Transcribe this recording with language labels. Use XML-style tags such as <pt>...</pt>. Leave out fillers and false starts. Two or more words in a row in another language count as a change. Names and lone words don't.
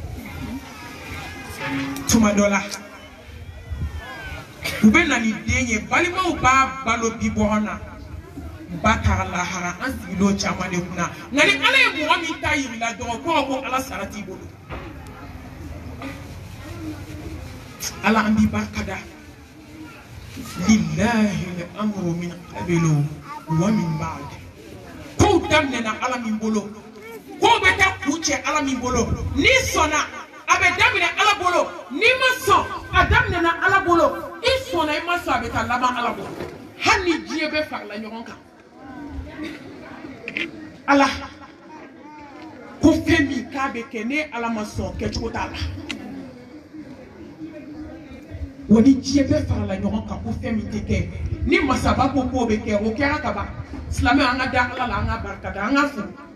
<bm>tuma dɔ la u bɛ na ni den ye balimaw b'a balo bi bɔgɔ na ba taara lahara an sigilen caman de kunna nka ni ala ye mɔgɔ min ta yirila dɔrɔn kɔrɔ ko ala sara t'i bolo ala an b'i barika da</bm> <ar>لله الأمر من قبل ومن بعد</ar> <bm>kow daminɛna ala min bolo kow bɛ taa kun cɛ ala min bolo ni sɔnna a bɛ daminɛ ala bolo ni ma sɔn a daminɛna ala bolo i sɔnna i ma sɔn a bɛ taa laban ala bolo hali ni diɲɛ bɛɛ farala ɲɔgɔn kan ala ko fɛn min k'a bɛ kɛ ne ala ma sɔn kɛcogo t'a la wa ni diɲɛ bɛɛ farala ɲɔgɔn kan ko fɛn min tɛ kɛ ni masaba ko k'o bɛ kɛ o kɛra ka ban silamɛ an ka da ala la an ka barika da an ka furu</bm>